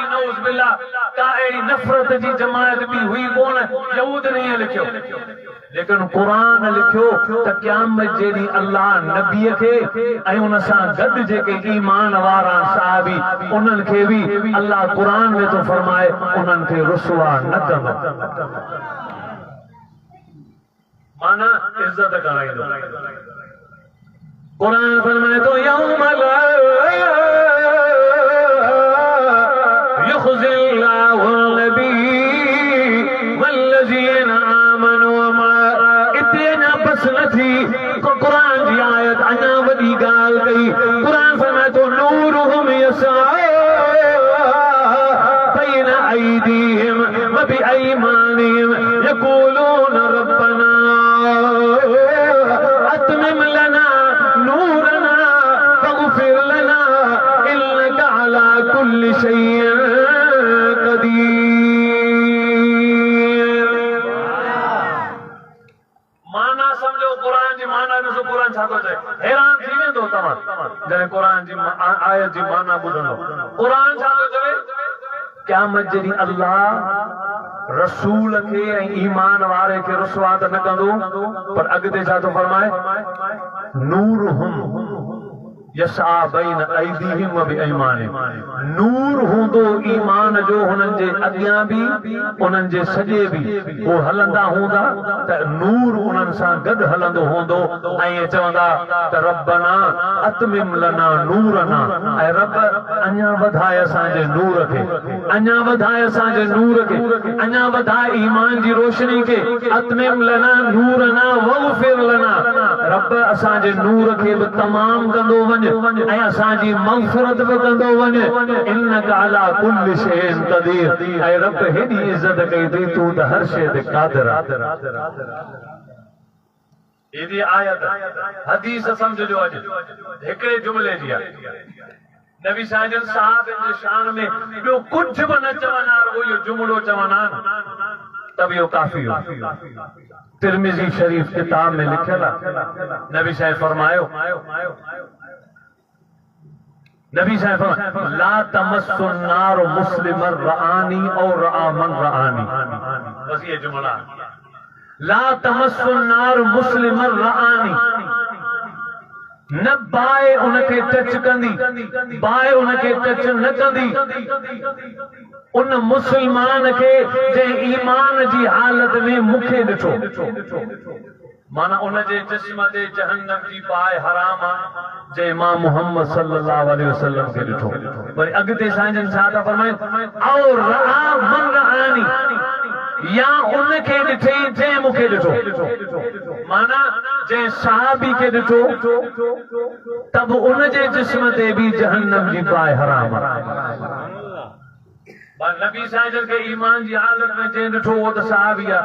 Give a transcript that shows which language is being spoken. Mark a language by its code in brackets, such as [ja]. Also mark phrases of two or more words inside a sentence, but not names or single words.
[ar] نعوذ بالله [sd] का अहिड़ी नफ़रत जी जमायत बि हुई कोन यहूद ने ईअं लिखियो लेकिन क़ुरान लिखियो त क़यामत जे ॾींहुं अल्लाह नबीअ खे ऐं उन सां गॾु जेके ईमान वारा सहाबी उन्हनि खे बि अल्लाह क़ुरान में थो फरमाए उन्हनि खे रुसवा न कंदो माना इज्जत कराईंदो कुरान फरमाए तो [ar] يوم لا يخزي الله النبي والذين آمنوا [sd] इते अञा बस न थी कुरान जी आयत अञा वॾी ॻाल्हि कई कुरान फरमाए तो [ar] نورهم يسعى بين أيديهم وبأيمانهم يقولون ربنا أتمم لنا نورنا واغفر لنا إنك على كل شيء قدير [sd] माना समझो कुरान जी माना ॾिसो कुरान छा थो चए हैरान थी वेंदो तव्हां जॾहिं कुरान जी आयत जी माना ॿुधंदो कुरान छा थो चवे क़यामत जे ॾींहुं अल्लाह रसूल के ईमान वारे के रुसवा त न कंदो पर अॻिते छा थो फरमाए [ar] نورهم يسعى بين أيديهم وبأيمانهم [sd] नूर हूंदो ईमान जो हुननि जे अॻियां बि उन्हनि जे सॼे बि वो हलंदा हूंदा त नूर उन्हनि सां गॾु हलंदो हूंदो ऐं चवंदा त [ar] ربنا أتمم لنا نورنا [sd] ऐं रब अञा वधाए असांजे नूर खे अञा वधाए असांजे नूर खे अञा वधाए ईमान जी रोशनी खे [ar] أتمم لنا نورنا واغفر لنا [sd] रब असांजे नूर खे बि तमाम कंदो वञ ऐं असांजी मग़फ़िरत बि कंदो वञ [ar] إنك على كل شيء قدير [sd] ऐं रब हेॾी इज़त कई अथई तूं त हर शइ ते क़ादिर आहे हेॾी आयत हदीस समझो अॼु हिकिड़े जुमिले जी आहे नबी साजन साहब जे शान में ॿियो कुछ बि न चवंदा रुगो इहो जुमिलो चवंदा तब इहो काफ़ी हो। तिरमिज़ी शरीफ किताब में लिखियल आहे नबी साहब फरमायो [ar] لا تمس النار مسلما رآني أو رأى من رآني. [ur] बस ये जुमला [ar] لا تمس النار مسلما رآني [sd] न बाए उनके टच कंदी बाए उनके टच न कंदी उन मुसलमान के जे ईमान जी हालत में मुखे ॾिठो माना उन जे जिस्म ते जहन्नम जी बाए हराम आहे जे इमाम मोहम्मद [ar] صلى الله عليه وسلم [sd] के ॾिठो। वरी अॻिते साईं छा था फरमाइनि और [ar] رأى من رآني [sd] या उनखे ॾिठे जंहिं मूंखे ॾिठो माना जंहिं सहाबी खे ॾिठो तब उन जे जिस्म ते बि जहन्नम जी बाए हराम आहे। नबी साजन के ईमान जी हालत में जंहिं ॾिठो उहो त सहाबी आहे।